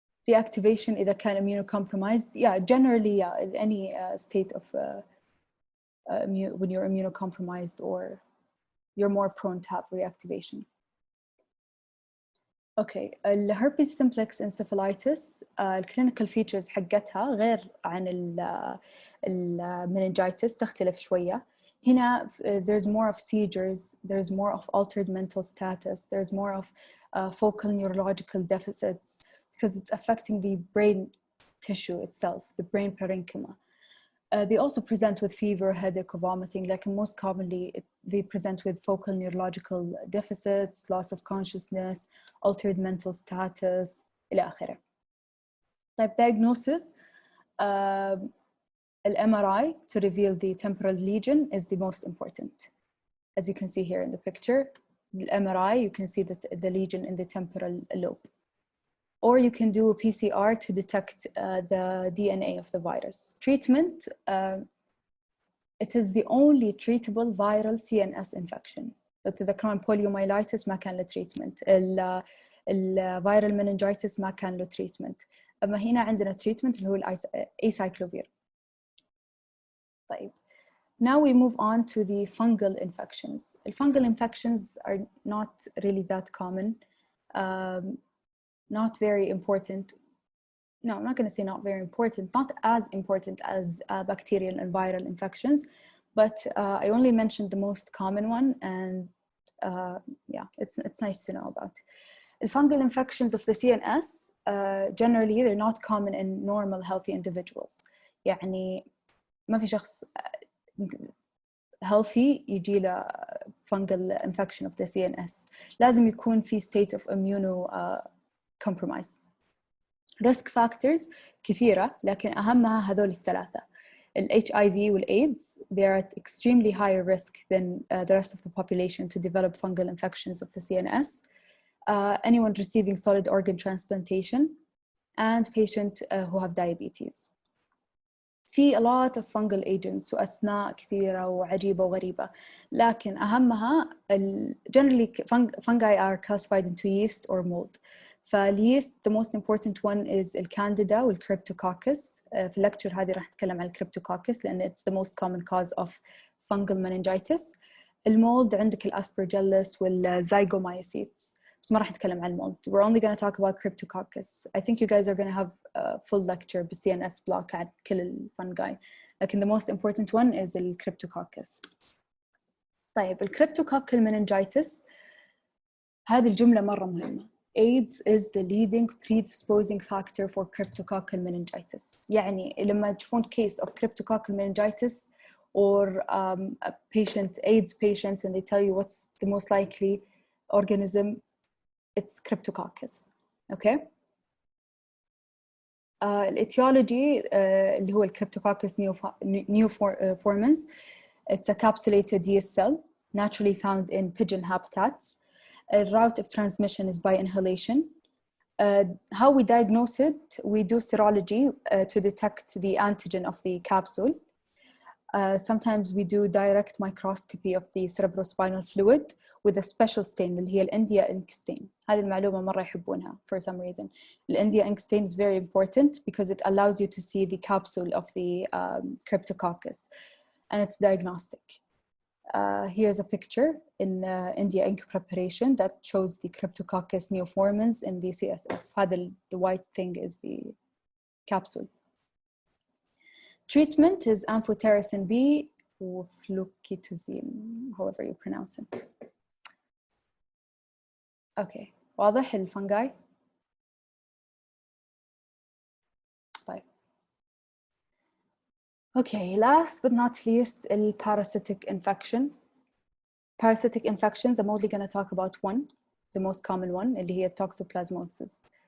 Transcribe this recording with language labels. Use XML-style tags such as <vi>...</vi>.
<en>Reactivation</en> <ar>إذا كان</ar> <en>immunocompromised. Yeah, generally, yeah, in any state of when you're immunocompromised, or you're more prone to have reactivation.</en> <ar>Okay, الherpes simplex encephalitis الكلينيكال features حقتها غير عن المننجايتس، تختلف شوية.</ar> <en>هنا there's more of seizures, there's more of altered mental status, there's more of focal neurological deficits, because it's affecting the brain tissue itself, the brain parenchyma. They also present with fever, headache, or vomiting. Like most commonly, they present with focal neurological deficits, loss of consciousness, altered mental status,</en> <ar>إلى آخره.</ar> <en>Type diagnosis, MRI to reveal the temporal lesion is the most important. As you can see here in the picture, the MRI, you can see that the lesion in the temporal lobe. Or you can do a PCR to detect the DNA of the virus. Treatment, it is the only treatable viral CNS infection.</en> <ar>تذكرون poliomyelitis ما كان له treatment. الviral meningitis ما كان له treatment. أما هنا عندنا treatment اللي هو acyclovir. طيب.</ar> <en>Now we move on to the fungal infections. The fungal infections are not really that common. Not very important. No, I'm not going to say not very important, not as important as bacterial and viral infections, but I only mentioned the most common one, and yeah, it's nice to know about. The fungal infections of the CNS, generally, they're not common in normal healthy individuals.</en> <ar>يعني ما في شخص healthy يجي له fungal infection of the CNS. لازم يكون في</ar> <en>state of immunocompromise.</en> <ar>Risk factors كثيرة، لكن أهمها هذول الثلاثة.</ar> <en>ال HIV وال AIDS, they're at extremely higher risk than the rest of the population to develop fungal infections of the CNS. Anyone receiving solid organ transplantation, and patients who have diabetes. في a lot of fungal agents</en> <ar>وأسماء كثيرة وعجيبة وغريبة، لكن أهمها</ar> <en>generally fungi are classified into yeast or mold. فاليست the most important one is الكانديدا والكريبتوكوكس.</en> <ar>في اللكتشر هذه راح نتكلم عن الكريبتوكوكس لأن</ar> <en>it's the most common cause of fungal meningitis.</en> <ar>المولد عندك الأسبرجيلس والزيغومايسيتس، بس ما راح نتكلم عن المولد.</ar> <en>We're only going to talk about Cryptococcus. I think you guys are going to have a full lecture بالCNS block</en> <ar>عن كل الفنجاي، لكن</ar> <en>the most important one is الكريبتوكوكس.</en> <ar>طيب الكريبتوكوكال meningitis هذه الجملة مرة مهمة.</ar> <en>AIDS is the leading predisposing factor for cryptococcal meningitis.</en> <ar>يعني لما تشوفون</ar> <en>case of cryptococcal meningitis or a patient, AIDS patient, and they tell you what's the most likely organism, it's Cryptococcus. Okay?</en> <ar>الاتيولوجي اللي هو</ar> <en>الكريبتوكوكس neoformans, it's a capsulated yeast cell naturally found in pigeon habitats. A route of transmission is by inhalation. How we diagnose it, we do serology to detect the antigen of the capsule. Sometimes we do direct microscopy of the cerebrospinal fluid with a special stain</en> <ar>اللي هي</ar> <en>الإنديا ink stain.</en> <ar>هذه المعلومة مرة يحبونها</ar> <en>for some reason. الإنديا ink stain is very important because it allows you to see the capsule of the Cryptococcus, and it's diagnostic. Here's a picture in India ink preparation that shows the Cryptococcus neoformans in the CSF. هذا the white thing is the capsule. Treatment is amphotericin B or flucitazine, however you pronounce it.</en> <ar>Okay, واضح الفنجاي؟ طيب.</ar> <en>Okay, last but not least, parasitic infection. Parasitic infections, I'm only going to talk about one, the most common one,</en> <ar>اللي هي</ar> <en>Toxoplasmosis.</en>